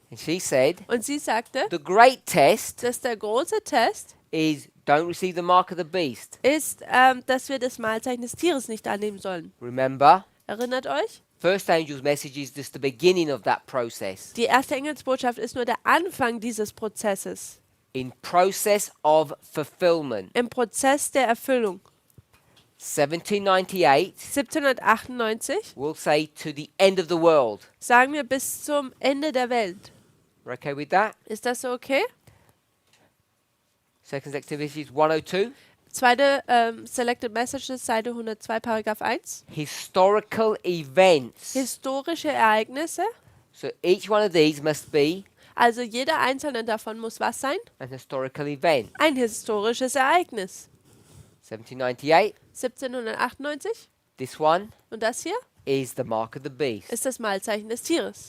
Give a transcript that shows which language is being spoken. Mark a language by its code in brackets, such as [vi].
[en] and she said, [de] und sie sagte, [en] the great test [de] dass der große Test [en] is don't receive the mark of the beast. [de] ist, dass wir das Mahlzeichen des Tieres nicht annehmen sollen. [en] Remember, [de] Erinnert euch? [en] first angel's message is just the beginning of that process. [de] Die erste Engelsbotschaft ist nur der Anfang dieses Prozesses. [en] In process of fulfillment. [de] Im Prozess der Erfüllung. [en] 1798 [de] 1798 [en] will say to the end of the world. [de] sagen wir bis zum Ende der Welt. [en] We're okay with that? [de] Ist das so okay? [en] Second activity is 102. [de] Zweite Selected Messages, Seite 102, Paragraph 1. [en] Historical events. [de] Historische Ereignisse. [en] So each one of these must be [de] Also jeder einzelne davon muss was sein? [en] an historical event. [de] Ein historisches Ereignis. [en] 1798, [de] 1798. [en] this one [de] Und das hier [en] is the mark of the beast. [de] ist das Mahlzeichen des Tieres.